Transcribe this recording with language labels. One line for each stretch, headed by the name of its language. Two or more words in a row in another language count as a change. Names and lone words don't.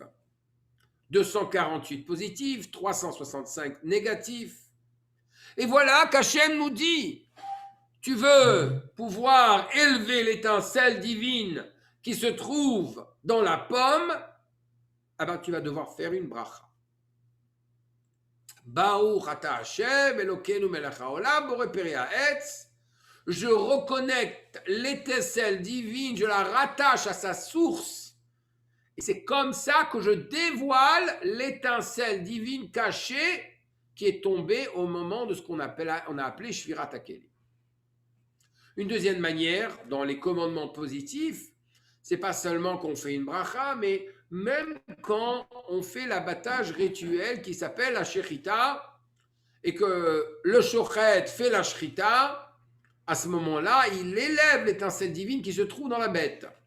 French: 248 positifs, 365 négatifs. Et voilà qu'Hachem nous dit, tu veux pouvoir élever l'étincelle divine qui se trouve dans la pomme, eh ben, tu vas devoir faire une bracha.
Hebrew: ברוך אתה השם אלוקינו מלך העולם בורא פרי העץ.
French: Je reconnecte l'étincelle divine, je la rattache à sa source. Et c'est comme ça que je dévoile l'étincelle divine cachée qui est tombée au moment de ce qu'on a appelé
Hebrew: שבירת הכלים.
French: Une deuxième manière, dans les commandements positifs, c'est pas seulement qu'on fait une bracha, mais même quand on fait l'abattage rituel qui s'appelle la shechita, et que le shochet fait la shrita, à ce moment-là, il élève l'étincelle divine qui se trouve dans la bête.